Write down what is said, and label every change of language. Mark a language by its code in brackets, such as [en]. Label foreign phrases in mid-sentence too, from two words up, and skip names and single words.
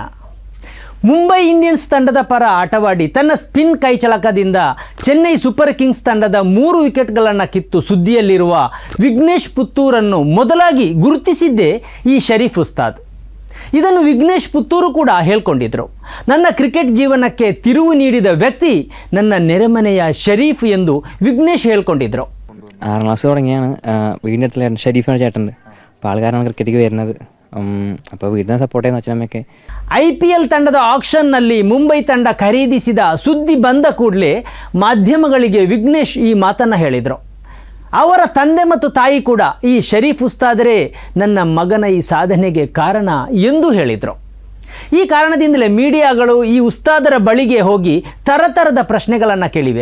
[kn] ಮುಂಬೈ ಇಂಡಿಯನ್ಸ್ ತಂಡದ ಪರ ಆಟವಾಡಿ ತನ್ನ ಸ್ಪಿನ್ ಕೈಚಳಕದಿಂದ ಚೆನ್ನೈ ಸೂಪರ್ ಕಿಂಗ್ಸ್ ತಂಡದ 3 ವಿಕೆಟ್ಗಳನ್ನು ಕಿತ್ತು ಸುದ್ದಿಯಲ್ಲಿರುವ ವಿಘ್ನೇಶ್ ಪುತ್ತೂರನ್ನು ಮೊದಲಾಗಿ ಗುರುತಿಸಿದ್ದೇ ಈ ಶರೀಫ್ ಉಸ್ತಾದ್. ಇದನ್ನು ವಿಘ್ನೇಶ್ ಪುತ್ತೂರು ಕೂಡ ಹೇಳ್ಕೊಂಡಿದ್ರು. ನನ್ನ ಕ್ರಿಕೆಟ್ ಜೀವನಕ್ಕೆ ತಿರುವು ನೀಡಿದ ವ್ಯಕ್ತಿ ನನ್ನ ನೆರೆಮನೆಯ ഷരീഫ് ಎಂದು വിഘ്നേഷ് ಹೇಳ್ಕೊಂಡಿದ್ರು. [ml] 6ാം ക്ലാസ് തുടങ്ങിയാണ് വീടിൻ്റെ അടുത്തുള്ള ഷരീഫാണ് ചേട്ടൻ്റെ. അപ്പോൾ ആൾക്കാരാണ് ക്രിക്കറ്റിക്ക് വരുന്നത്. അപ്പോൾ വീടിനെ സപ്പോർട്ട് ചെയ്യുന്ന അച്ഛനമ്മയൊക്കെ. [kn] IPL ತಂಡದ ಆಕ್ಷನ್ನಲ್ಲಿ ಮುಂಬೈ ತಂಡ ಖರೀದಿಸಿದ ಸುದ್ದಿ ಬಂದ ಕೂಡಲೇ ಮಾಧ್ಯಮಗಳಿಗೆ ವಿಘ್ನೇಶ್ ಈ ಮಾತನ್ನು ಹೇಳಿದರು. ಅವರ ತಂದೆ ಮತ್ತು ತಾಯಿ ಕೂಡ ಈ ಶರೀಫ್ ಉಸ್ತಾದರೇ ನನ್ನ ಮಗನ ಈ ಸಾಧನೆಗೆ ಕಾರಣ ಎಂದು ಹೇಳಿದರು. ಈ ಕಾರಣದಿಂದಲೇ ಮೀಡಿಯಾಗಳು ಈ ಉಸ್ತಾದರ ಬಳಿಗೆ ಹೋಗಿ ತರತರದ ಪ್ರಶ್ನೆಗಳನ್ನು ಕೇಳಿವೆ.